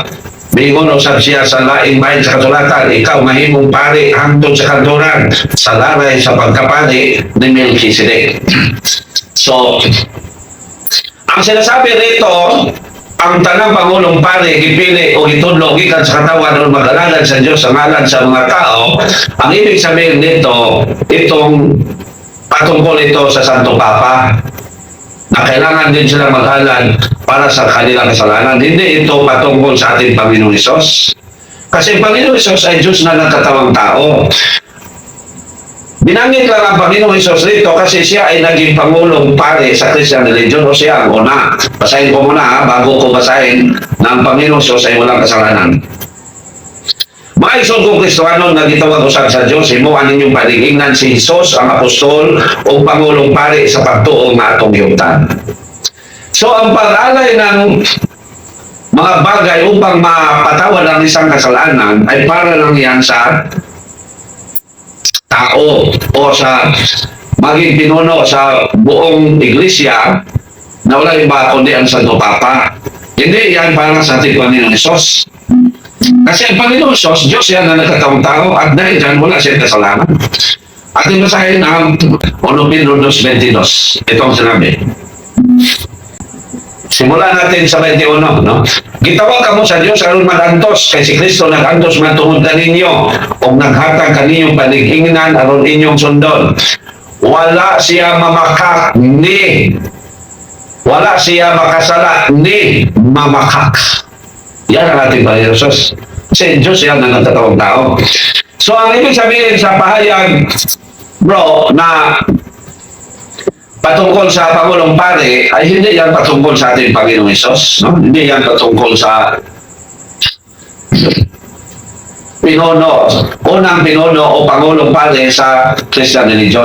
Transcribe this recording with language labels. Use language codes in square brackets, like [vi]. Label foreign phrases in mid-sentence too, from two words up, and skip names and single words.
[ceb] Bingon usab siya sa laing bahin sa kasulatan, ikaw mahimong pare hangtod sa kanturan sa laray sa pagkapari ni Melchizedek. So, [tl] ang sinasabi rito, [ceb] ang tanang Pangulong Pare gipili o gitudlo gikan sa katawan o mag-alagad sa Dios sa ngalan sa mga tao. [tl] Ang ibig sabihin nito, itong patungkol ito sa Santo Papa na kailangan din sila maghalad para sa kanilang kasalanan. Hindi ito patungkol sa ating Panginoong Hesus. Kasi Panginoong Hesus ay Diyos na nagkatawang tao. Binanggit lang ang Panginoong Hesus rito kasi siya ay naging Pangulong Pare sa [en] Christian religion [tl] o siya ang una. Basahin ko muna bago ko basahin na ang Panginoong Hesus ay walang kasalanan. [ceb] Mga isod kong Kristohanon nga gitawag usab sa Dios, himuan ninyong paligingnan si Hesus ang apostol o pangulong pari sa pagtuo nga atong yutan. [tl] So ang pag-alay ng mga bagay upang mapatawad ang isang kasalanan ay para lang yan sa tao o sa maging pinuno sa buong iglesia na wala iba kundi ang Santo Papa. Hindi yan para sa ating Panginoon Hesus. Kasi ang Panginoon Diyos, Diyos yan na nagkataong tao at dahil dyan wala siyang kasalanan. At basahin ang 1 Pedro 2:22. Itong sinabi. Simulan natin sa 21, no? [ceb] Gitawag kamo sa Diyos aron magantos kay si Kristo nagantos man tungod kaninyo o naghatag kaninyong paligingnan aron inyong sundon. Wala siya mamakak wala siya makasala ni mamakak. [tl] Yan ang ating Panginoon Diyos. Kasi Diyos yan ang nagtatawag tao. So, ang ibig sabihin sa pahayag, bro, na patungkol sa Pangulong Pare, ay hindi yan patungkol sa ating Panginoong Hesus. No? Hindi yan patungkol sa pinuno, unang pinuno o Pangulong Pare sa [en] Christian religion.